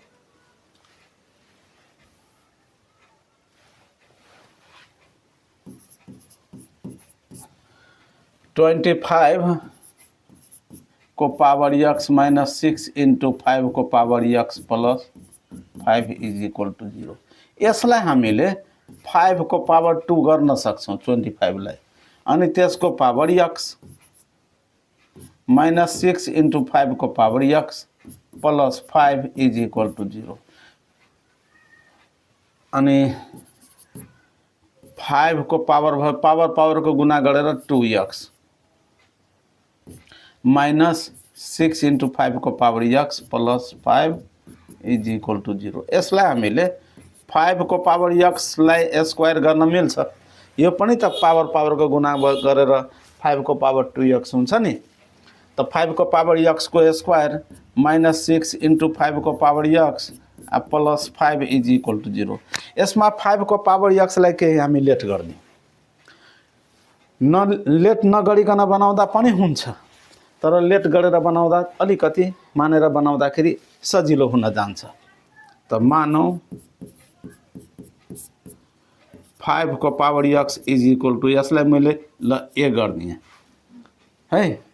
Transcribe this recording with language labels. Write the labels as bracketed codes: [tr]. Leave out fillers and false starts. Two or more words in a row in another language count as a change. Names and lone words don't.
[en] (25) को power x minus 6 into 5 को power x plus 5 is equal to 0. [ne] यसलाई हामीले 5 को पावर 2 गर्न सक्छौं 25 लाई, अनि त्यसको [en] power x minus 6 into 5 [ne] को [en] power x plus 5 is equal to 0. अनि 5 को पावर भयो, पावर [ne] को गुना गरेर [en] 2x minus 6 into 5 को power x plus 5 is equal to 0. [ne] यसलाई हामीले 5 को पावर x लाई स्क्वायर गर्न मिल्छ। यो पनि त पावर को गुना गरेर 5 को पावर 2x हुन्छ नि। [en] त 5 को पावर x को square minus 6 into 5 को power x plus 5 is equal to 0. [ne] यसमा 5 को पावर x लाई केही हामी लेट गर्ने, लेट नगरिकन बनाउँदा पनि हुन्छ, तर लेट गरेर बनाउँदा अलिकति मानेर बनाउँदाखेरि सजिलो हुन जान्छ। त मानौ 5 को पावर x [en] is equal to, [ne] यसलाई मैले ल ए गर्ने है।